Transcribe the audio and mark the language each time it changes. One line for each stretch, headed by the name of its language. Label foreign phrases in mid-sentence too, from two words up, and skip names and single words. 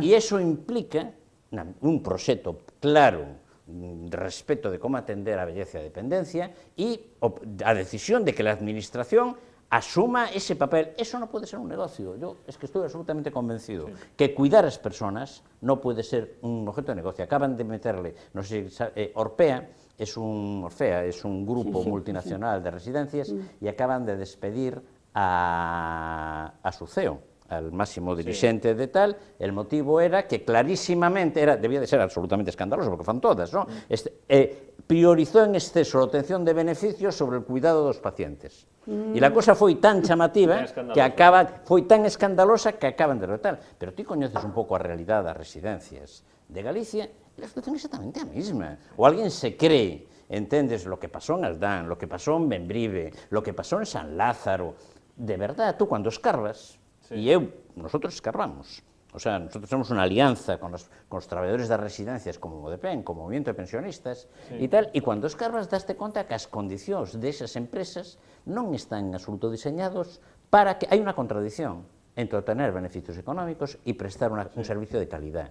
Galician: E iso implica un proxecto claro de respeto de como atender a velleza e a dependencia e a decisión de que a administración asuma ese papel. Eso non pode ser un negocio.
Spanish: Yo es que estoy absolutamente convencido que
Galician: cuidar as personas non pode ser un objeto de negocio.
Spanish: Acaban de meterle,
Galician: non sei,
Spanish: Orpea es un grupo multinacional de residencias e acaban de despedir a su CEO, al máximo dirigente de tal. El motivo era que clarísimamente, debía de ser absolutamente escandaloso, porque
Galician: fan todas,
Spanish: ¿no? Priorizó en exceso a obtención de beneficios sobre el cuidado dos pacientes.
Galician: E la cosa foi tan chamativa foi tan escandalosa que acaban de derrotar. Pero ti coñeces un pouco a realidade das residencias de Galicia e a situación é exactamente a mesma. O alguén se cree, entendes,
Spanish: lo que pasó en Aldán, lo que pasó en Bembrive, lo que pasó en San Lázaro. De verdad, tú cuando escarbas, e nosotros escarbamos, o sea, nosotros somos
Galician: unha alianza con os traballadores das residencias como Modepen, como Movimiento de Pensionistas e tal, e cando escarbas daste conta que as condicións desas empresas non están en absoluto diseñados para que... Hai unha contradición entre
Spanish: obtener beneficios
Galician: económicos e prestar un servicio de calidad.